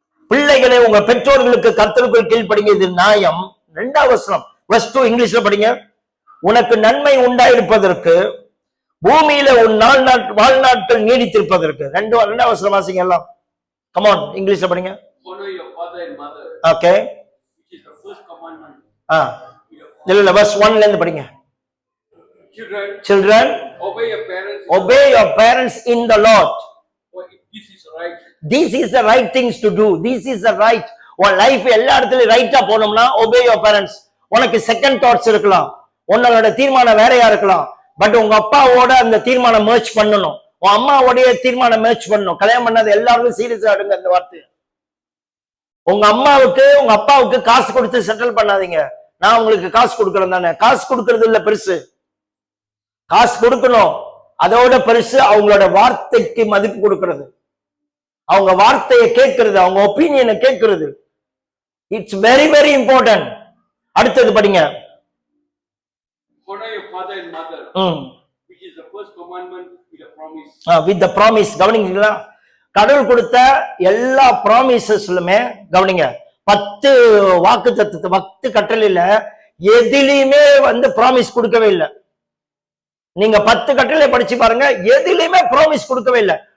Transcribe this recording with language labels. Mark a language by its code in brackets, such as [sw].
[ta] பிள்ளைகளே உங்க பெற்றோர்களுக்கு கர்த்தருக்குள் கீழ்ப்படிங்க, இது நியாயம். 2வது வசனம் verse 2 இங்கிலீஷ்ல படிங்க. உனக்கு நன்மை உண்டாயிருப்பதற்கு பூமியில உன் வாழ்நாட்கள் நீடித்திருப்பதற்கு. 2வது வசனம் வாசிங்க எல்லாம். கம் ஆன், இங்கிலீஷ்ல படிங்க. [en] Honor your father and mother. Okay. Which is the first commandment. With [ta] இல்ல verse 1 ல இருந்து படிங்க. [en] Children, Children, obey your parents. obey your parents in the Lord. For this is right. This is the right things to do. This is the right. [ta] உன் life எல்லா இடத்துலயும் ரைட்டா போகணும்னா [en] obey your parents. [ta] உனக்கு second thoughts இருக்கலாம், உன்னோட தீர்மானம் வேறையா இருக்கலாம், பட் உங்க அப்பாவோட அந்த தீர்மானம் merge பண்ணணும், உன் அம்மாவோடைய தீர்மானம் merge பண்ணணும். கல்யாணம் பண்ணது எல்லாருமே சீரியஸா எடுங்க அந்த வார்த்தை. உங்க அம்மாவுக்கு உங்க அப்பாவுக்கு காசு கொடுத்து செட்டில் பண்ணாதீங்க. நான் உங்களுக்கு காசு கொடுக்கறேன் தானே, காசு கொடுக்கறது இல்ல பெருசு, காசு கொடுக்கணும். அதோட பெருசு அவங்களோட வார்த்தைக்கு மதிப்பு கொடுக்கிறது, அவங்க வார்த்தையை கேட்கறது, அவங்க ஒப்பீனியனை கேட்கறது. It's very very important. அடுத்தது படிங்க. [en] Honor your father and mother, which is the first commandment with a promise. With the promise. [ta] கவனிங்களா, கடவுள் கொடுத்த எல்லா ப்ராமிசஸ்லுமே கவனிங்க, 10 வாக்கு தத்துவ 10 கட்டளையில எதிலையுமே ப்ராமிஸ் கொடுக்கவே இல்லை. நீங்க 10 கட்டளை படிச்சு பாருங்க, எதிலையுமே ப்ராமிஸ் கொடுக்கவே இல்லை.